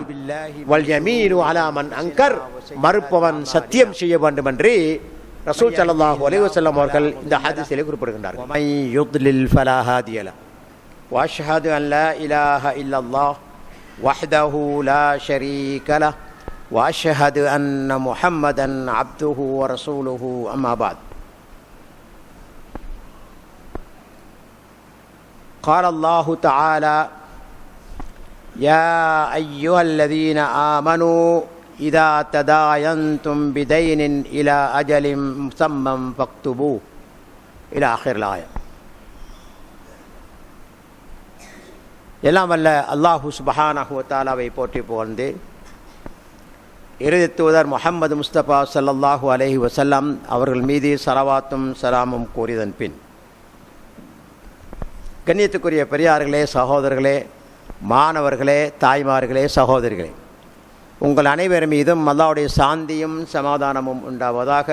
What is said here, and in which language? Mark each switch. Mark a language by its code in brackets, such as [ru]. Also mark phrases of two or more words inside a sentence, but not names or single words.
[ar] واليمين على من أنكر, [ta] மறுப்பவன் சத்தியம் செய்ய வேண்டும் என்று ரசூல் [ar] صلى الله عليه وسلم [ta] அவர்கள் இந்த ஹதீஸிலே குறிப்பிடுகின்றார்கள். [ar] من يضلل فلا هادي له وأشهد أن لا إله إلا الله وحده لا شريك له وأشهد أن محمدا عبده ورسوله أما بعد. قال الله تعالى يا أيها الذين آمنوا إذا تداينتم بدين إلى أجل مسمى فاكتبوه إلى آخر الآية. [ta] எல்லாம் வல்ல அல்லாஹு [ar] سبحانه وتعالى [ta] போற்றி புகழ்ந்து இறுதி தூதர் முஹம்மது முஸ்தபா [ar] صلى الله عليه وسلم [ta] அவர்கள் மீது ஸலவாத்தும் ஸலாமும் கூறியதன் பின், கண்ணியத்துக்குரிய பெரியார்களே, சகோதரர்களே, மாணவர்களே, தாய்மார்களே, சகோதரிகளே, உங்கள் அனைவர் மீதும் அல்லாஹ்வுடைய சாந்தியும் சமாதானமும் உண்டாவதாக.